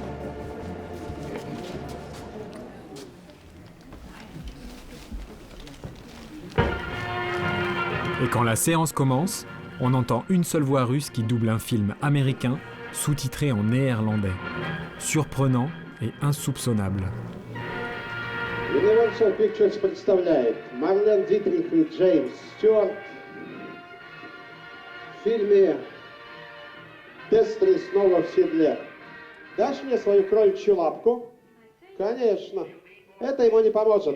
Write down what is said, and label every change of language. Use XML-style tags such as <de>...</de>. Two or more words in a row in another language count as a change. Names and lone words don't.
<fr>Et quand la séance commence, on entend une seule voix russe qui double un film américain sous-titré en néerlandais. Surprenant et insoupçonnable.</fr> <ru>Universal Pictures представляет Марлен Дитрих и Джеймс Стюарт в фильме «Дестри снова в седле». Дашь мне свою кроличью лапку? Конечно. Это ему не поможет.</ru>